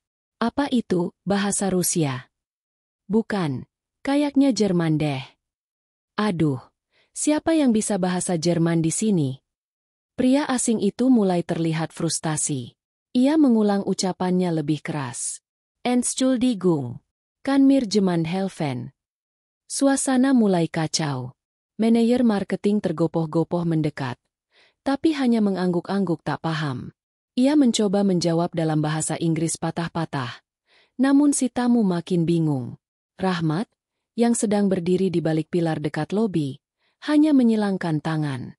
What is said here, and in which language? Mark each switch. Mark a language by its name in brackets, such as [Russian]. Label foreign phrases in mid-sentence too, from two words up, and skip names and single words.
[Indonesian] "Apa itu, bahasa Rusia?" "Bukan. Kayaknya Jerman deh." "Aduh, siapa yang bisa bahasa Jerman di sini?" Pria asing itu mulai terlihat frustasi. Ia mengulang ucapannya lebih keras. [German] "Entschuldigung. Kan mir jemand helfen." [Indonesian] Suasana mulai kacau. Manajer marketing tergopoh-gopoh mendekat. Tapi hanya mengangguk-angguk tak paham. Ia mencoba menjawab dalam bahasa Inggris patah-patah. Namun si tamu makin bingung. Rahmat, yang sedang berdiri di balik pilar dekat lobi, hanya menyilangkan tangan.